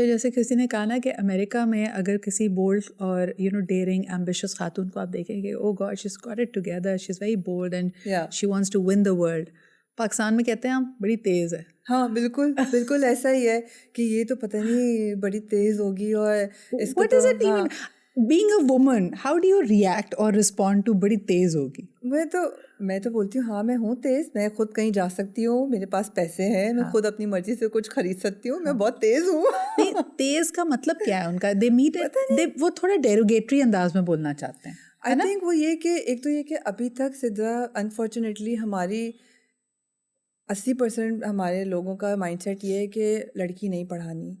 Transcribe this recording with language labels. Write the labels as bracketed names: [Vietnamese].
[Urdu] اچھا, جیسے کسی نے کہا نا کہ امریکہ میں اگر کسی [English] bold اور you know daring ambitious [Urdu] خاتون کو آپ دیکھیں گے, [English] Oh God she is got it together, she is very bold and she wants to win the world. [Urdu] Pakistan میں کہتے ہیں ہم بڑی تیز ہے. ہاں بالکل بالکل ایسا ہی ہے کہ یہ تو پتہ نہیں بڑی تیز ہوگی. اور اس کو [English] being a woman, how do you react or respond to [Urdu] بڑی تیز ہوگی؟ میں تو بولتی ہوں ہاں میں ہوں تیز, میں خود کہیں جا سکتی ہوں, میرے پاس پیسے ہیں, میں خود اپنی مرضی سے کچھ خرید سکتی ہوں, میں بہت تیز ہوں. نہیں, تیز کا مطلب کیا ہے ان کا؟ وہ تھوڑا ڈیروگیٹری انداز میں بولنا چاہتے ہیں. [English] I think [Urdu] وہ یہ کہ ایک تو یہ کہ ابھی تک سدرا انفارچونیٹلی ہماری 80% ہمارے لوگوں کا مائنڈ سیٹ یہ ہے کہ لڑکی نہیں پڑھانی.